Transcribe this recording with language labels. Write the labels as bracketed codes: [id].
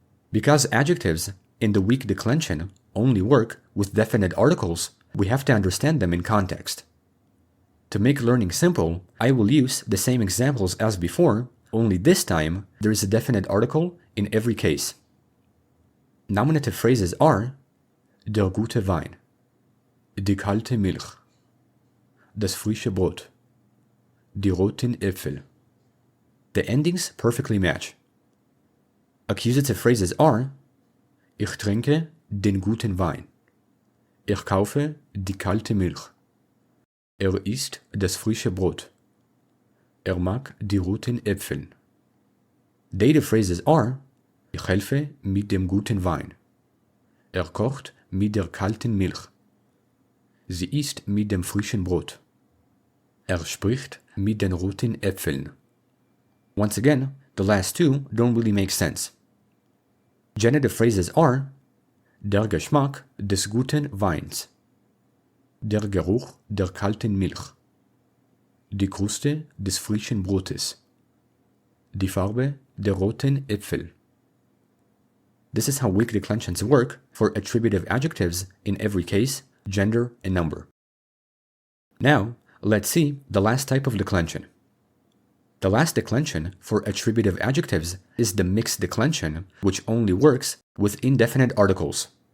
[en] Because adjectives in the weak declension only work with definite articles, we have to understand them in context. To make learning simple, I will use the same examples as before, only this time there is a definite article in every case. Nominative phrases are [de] der gute Wein, die kalte Milch, das frische Brot, die roten Äpfel. [en] The endings perfectly match. Accusative phrases are [de] ich trinke den guten Wein, ich kaufe die kalte Milch, isst das frische Brot, mag die roten Äpfel. [en] Dative phrases are [de] ich helfe mit dem guten Wein, kocht mit der kalten Milch, sie isst mit dem frischen Brot, spricht mit den roten Äpfeln. [en] Once again, the last two don't really make sense. Genitive phrases are [de] der Geschmack des guten Weins, der Geruch der kalten Milch, die Kruste des frischen Brotes, die Farbe der roten Äpfel. [en] This is how weak declensions work for attributive adjectives in every case, gender, and number. Now, let's see the last type of declension. The last declension for attributive adjectives is the mixed declension, which only works with indefinite articles.